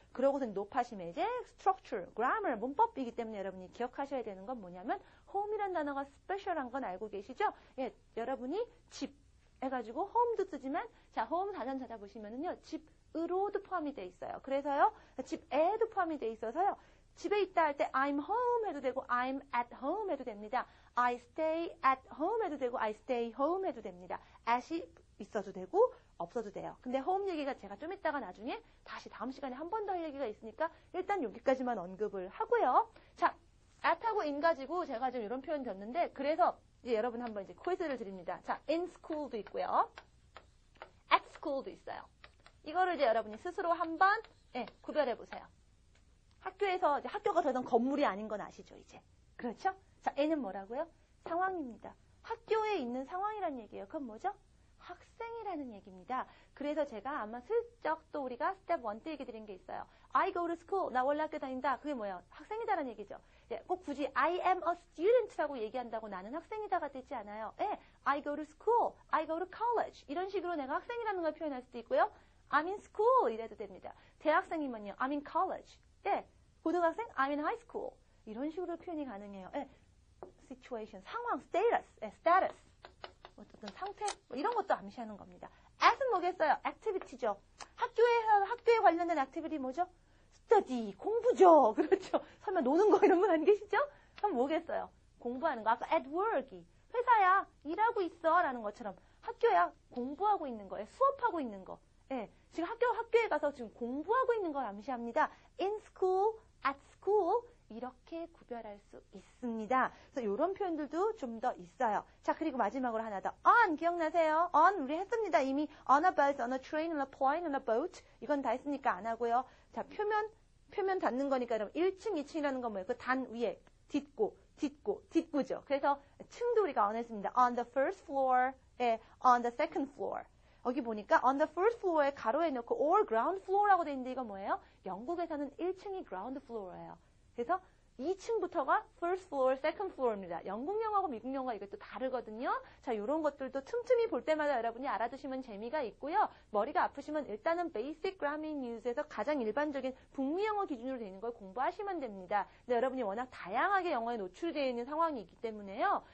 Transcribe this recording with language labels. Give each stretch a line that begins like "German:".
Korean: 그러고서 높아심에 이제 structure, grammar, 문법이기 때문에 여러분이 기억하셔야 되는 건 뭐냐면 home이라는 단어가 스페셜한 건 알고 계시죠? 예, 여러분이 집 해가지고 home도 쓰지만 자 home 단원 찾아보시면은요 집으로도 포함이 돼 있어요. 그래서요 집에도 포함이 돼 있어서요 집에 있다 할 때
English: I'm home
Korean: 해도 되고
English: I'm at home
Korean: 해도 됩니다.
English: I stay at home
Korean: 해도 되고
English: I stay home
Korean: 해도 됩니다.
English: at이 있어도 되고
Korean: 없어도 돼요. 근데 home 얘기가 제가 좀 이따가 나중에 다시 다음 시간에 한 번 더 할 얘기가 있으니까 일단 여기까지만 언급을 하고요. 자, at하고 in 가지고 제가 지금 이런 표현 줬는데 그래서 이제 여러분 한번 이제 퀴즈를 드립니다. 자, in school도 있고요. at school도 있어요. 이거를 이제 여러분이 스스로 한번 구별해 보세요. 학교에서 이제 학교가 되던 건물이 아닌 건 아시죠, 이제? 그렇죠? 자, N은 뭐라고요? 상황입니다. 학교에 있는 상황이란 얘기예요. 그건 뭐죠? 학생이라는 얘기입니다. 그래서 제가 아마 슬쩍 또 우리가 스텝 1 때 얘기 드린 게 있어요.
English: I go to school.
Korean: 나 원래 학교 다닌다. 그게 뭐예요? 학생이다라는 얘기죠. 꼭 굳이
English: I am a student
Korean: 라고 얘기한다고 나는 학생이다가 되지 않아요.
English: I go to school. I go to college.
Korean: 이런 식으로 내가 학생이라는 걸 표현할 수도 있고요.
English: I'm in school
Korean: 이래도 됩니다. 대학생이면요.
English: I'm in college.
Korean: 고등학생?
English: I'm in high school.
Korean: 이런 식으로 표현이 가능해요.
English: situation,
Korean: 상황,
English: status.
Korean: 어떤 상태, 이런 것도 암시하는 겁니다. at은 뭐겠어요? activity죠. 학교에 관련된 activity 뭐죠? study, 공부죠. 그렇죠. 설마 노는 거 이런 분 안 계시죠? 그럼 뭐겠어요? 공부하는 거. 아까 at work, 회사야, 일하고 있어 라는 것처럼 학교야, 공부하고 있는 거예요. 수업하고 있는 거. 지금 학교에 가서 지금 공부하고 있는 걸 암시합니다. in school, at school 이렇게 구별할 수 있습니다. 그래서 이런 표현들도 좀 더 있어요. 자, 그리고 마지막으로 하나 더. on 기억나세요? on 우리 했습니다.
English: 이미 on a bus, on a train, on a plane, on a boat
Korean: 이건 다 했으니까 안 하고요. 자, 표면 닿는 거니까 여러분 1층, 2층이라는 건 뭐예요? 그 단 위에 딛고죠. 그래서 층도 우리가 on 했습니다.
English: on the first floor, on the second floor.
Korean: 여기 보니까 on the first floor에 가로에 넣고 or ground floor라고 돼 있는데 이건 뭐예요? 영국에서는 1층이 ground floor예요. 그래서 2층부터가 first floor, second floor입니다. 영국 영어하고 미국 영어가 이것도 다르거든요. 자, 이런 것들도 틈틈이 볼 때마다 여러분이 알아두시면 재미가 있고요. 머리가 아프시면 일단은 Basic Grammar News에서 가장 일반적인 북미 영어 기준으로 되어 있는 걸 공부하시면 됩니다. 근데 여러분이 워낙 다양하게 영어에 노출되어 있는 상황이기 때문에요.